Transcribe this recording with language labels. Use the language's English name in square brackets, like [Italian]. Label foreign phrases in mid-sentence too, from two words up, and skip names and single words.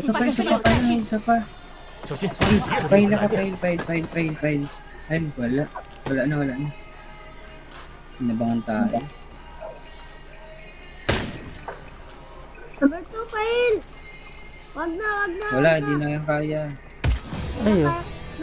[Filipino] Ito [Chinese] 发 [Filipino] pa, [Chinese] 现 [Filipino] isa [Chinese] 这里有战区， [Filipino] pa. [Chinese] 小心，敌人的 [Filipino] File na ka, file. Ay, wala. Wala na. Inabangan tayo. Number 2, Pail! Wag na! Wala, di na yan kaya. Ayo.